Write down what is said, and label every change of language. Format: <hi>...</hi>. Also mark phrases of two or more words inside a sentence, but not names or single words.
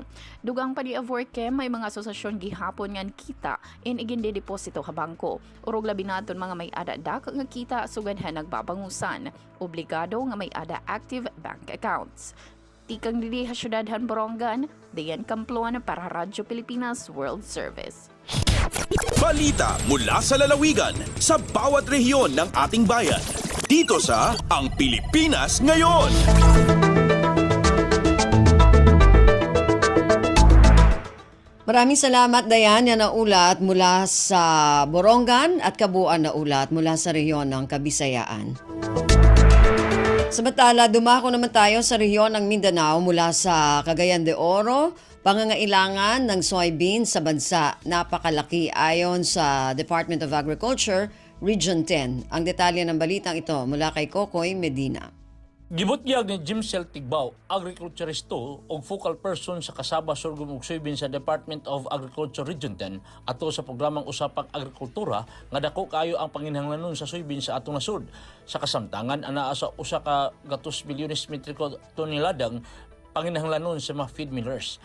<war>Dugang pa ni Avorque, may mga asosasyon gihapon ngan kita in igindi deposito ha bangko. Urog labi naton mga may ada dak nga kita sugadhan nagbabangusan. Obligado nga may ada active bank accounts. Tikang dili ha syudadhan Borongan, Dayan Kamploan para Radyo Pilipinas World Service.</war> <tl>Balita mula sa lalawigan sa bawat rehiyon ng ating bayan. Dito sa Ang Pilipinas Ngayon. Maraming salamat, Dayan, yan na ulat mula sa Borongan at kabuuan na ulat mula sa rehiyon ng Kabisayaan. Samantala, dumako naman tayo sa rehiyon ng Mindanao mula sa Cagayan de Oro. Pangangailangan ng soybean sa bansa napakalaki ayon sa Department of Agriculture, Region 10. Ang detalye ng balitang ito mula kay Kokoy Medina.</tl> <ceb>Gibutyag ni Jimsel Tigbaw, agriculturisto o</ceb> <en>focal person</en> <ceb>sa kasaba sorghum ug soybean sa Department of Agriculture Region 10 ato sa programang Usapang Agrikultura nga dako kayo ang panginhanglanon sa soybean sa atong nasud. Sa kasamtangan anaa sa usa ka 200 milyones metriko toneladang panginhanglanon sa mga</ceb> <en>feed millers.</en>